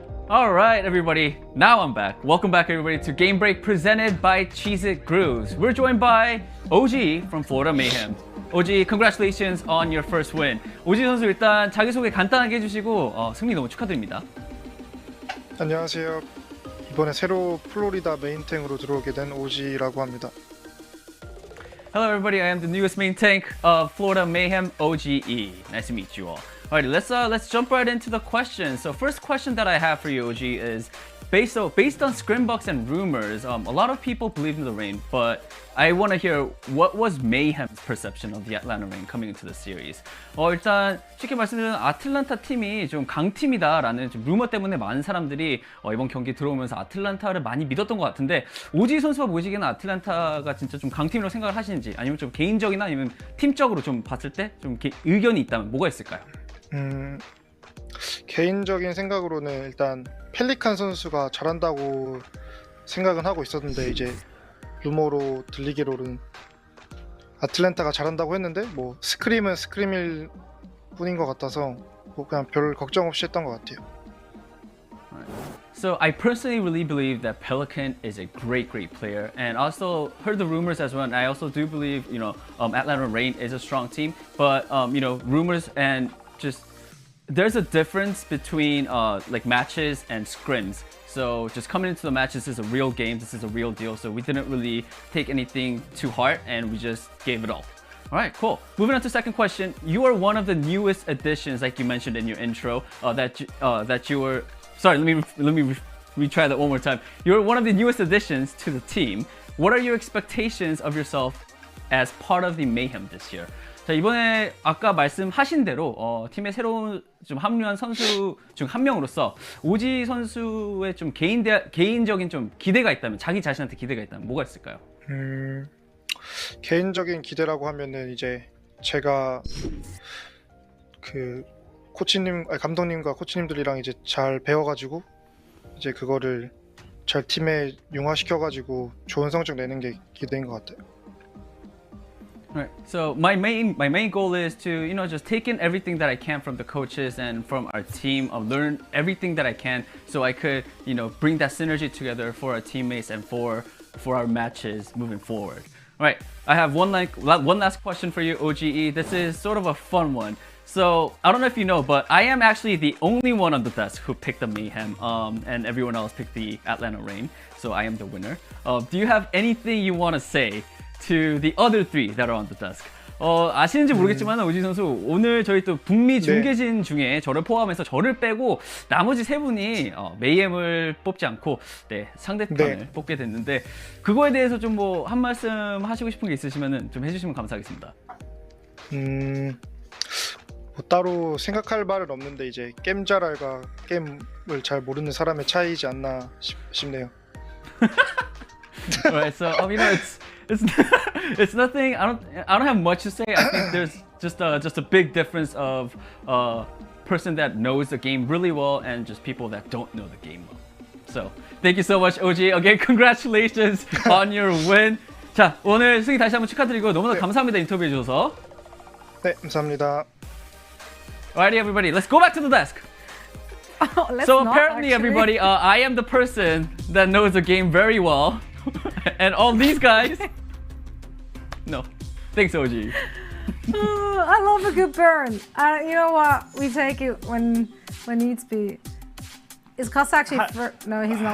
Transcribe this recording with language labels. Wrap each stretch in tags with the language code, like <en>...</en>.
<en>All right, everybody. Now I'm back. Welcome back, everybody, to Game Break presented by Cheez-It Grooves. We're joined by OG from Florida Mayhem. OG, congratulations on your first win.</en> <ko>OG 선수 일단 자기소개 간단하게 해주시고 승리 너무 축하드립니다. 안녕하세요. 이번에 새로 플로리다 메인탱으로 들어오게 된 OG라고 합니다.</ko> <en>Hello, everybody. I am the newest main tank of Florida Mayhem, OGE. Nice to meet you all. Alright, let's jump right into the questions. So first question that I have for you, OG, is based on scrimbucks and rumors. A lot of people believe in the Reign, but I want to hear what was Mayhem's perception of the Atlanta Reign coming into the series.</en> <ko>일단 쉽게 말씀드리면 아틀란타 팀이 좀 강팀이다라는 좀 루머 때문에 많은 사람들이 이번 경기 들어오면서 아틀란타를 많이 믿었던 것 같은데 오지 선수가 보시기에는 아틀란타가 진짜 좀 강팀이라고 생각을 하시는지 아니면 좀 개인적이나 아니면 팀적으로 좀 봤을 때 좀 의견이 있다면 뭐가 있을까요? 개인적인 생각으로는 일단 펠리칸 선수가 잘한다고 생각은 하고 있었는데 이제 루머로 들리기로는 아틀란타가 잘한다고 했는데 뭐 스크림은 스크림일 뿐인 것 같아서 뭐 그냥 별 걱정 없이 했던 것 같아요.</ko> <en>So I personally really believe that Pelican is a great player, and also heard the rumors as well. And I also do believe Atlanta Reign is a strong team, but rumors and just there's a difference between like matches and scrims. So just coming into the match, this is a real game, this is a real deal. So we didn't really take anything to heart, and we just gave it all. All right, cool. Moving on to second question. You are one of the newest additions, like you mentioned in your intro, that you were. Sorry, let me retry that one more time. You're one of the newest additions to the team. What are your expectations of yourself as part of the Mayhem this year?</en> <ko>자, 이번에 아까 말씀하신 대로 팀에 새로운 좀 합류한 선수 중 한 명으로서 오지 선수의 좀 개인적인 좀 기대가 있다면 자기 자신한테 기대가 있다면 뭐가 있을까요? 개인적인 기대라고 하면은 이제 제가 그 감독님과 코치님들이랑 이제 잘 배워가지고 이제 그거를 잘 팀에 융화시켜가지고 좋은 성적 내는 게 기대인 것 같아요.</ko> <en>Right. So my main goal is to just take in everything that I can from the coaches and from our team, learn everything that I can so I could bring that synergy together for our teammates and for our matches moving forward. All right. I have one last question for you, OGE. This is sort of a fun one. So I don't know if you know, but I am actually the only one on the desk who picked the Mayhem, and everyone else picked the Atlanta Reign. So I am the winner. Do you have anything you want to say to the other three that are on the desk?</en> <ko>아시는지 모르겠지만 오지 선수 오늘 저희 또 북미 중계진 중에 저를 포함해서 저를 빼고 나머지 세 분이 메이엠을 뽑지 않고 상대편을 뽑게 됐는데 그거에 대해서 좀 뭐 한 말씀 하시고 싶은 게 있으시면은 좀 해주시면 감사하겠습니다. 뭐 따로 생각할 말은 없는데 이제 게임 잘할과 게임을 잘 모르는 사람의 차이지 않나 싶네요.</ko> <en>Right, so it's nothing. I don't have much to say. I think there's just a big difference of person that knows the game really well and just people that don't know the game well. So thank you so much, OG. Again, congratulations on your win.</en> <ko>자, 오늘 승리 다시 한번 축하드리고 너무나 감사합니다, 인터뷰해 주셔서. 네, 감사합니다.</ko> <en>Alrighty, everybody, let's go back to the desk. So apparently, everybody, I am the person that knows the game very well, and all these guys. No, thanks, OG. I love a good burn. You know what? We take it when needs be. Is Cuss actually? No, he's not.</en>